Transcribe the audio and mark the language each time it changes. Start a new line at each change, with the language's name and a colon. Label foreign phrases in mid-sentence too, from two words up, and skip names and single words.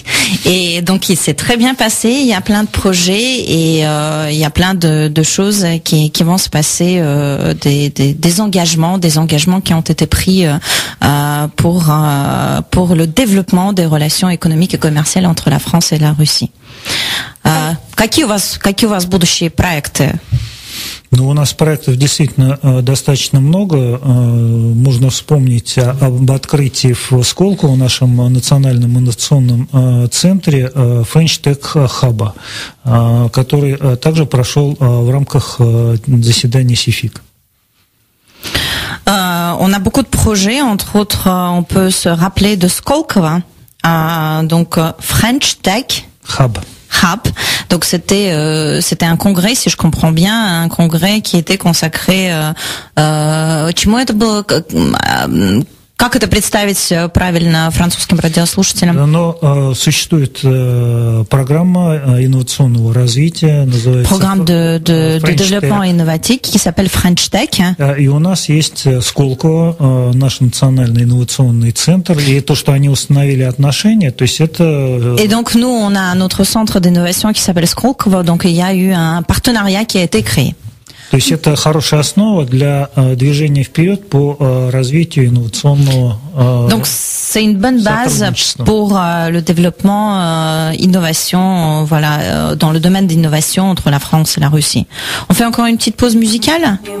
French: Et donc il s'est très bien passé. Il y a plein de projets et il y a plein de choses qui vont se passer, des engagements qui ont été pris pour le développement des relations économiques et commerciales entre la France et la Russie.
Russian: Какие у вас будущие проекты? Ну, у нас проектов действительно достаточно много. Можно вспомнить об открытии в Сколково, в нашем национальном инновационном центре French Tech Hub, который также прошел в рамках заседания СИФИК.
French: On a beaucoup de projets, entre autres, on peut se rappeler de Skolkovo, donc French Tech Hub. Donc c'était un congrès, si je comprends bien, un congrès qui était consacré
Russian: чему это было, как это представить правильно французским радиослушателям? Но существует программа инновационного развития, называется
French: Программа de développement innovatique qui s'appelle French Tech.
Russian: И у нас есть Сколково, наш национальный инновационный центр, и то, что они установили отношения, то есть это...
French: Et donc nous, on a notre centre d'innovation qui s'appelle Skolkovo, donc il y a eu un partenariat qui a été créé.
Russian: То есть это хорошая основа для движения вперед по развитию инновационного
French: Donc c'est une bonne base pour le développement innovation, voilà, dans le domaine d'innovation entre la France et la Russie. On fait encore une petite pause musicale.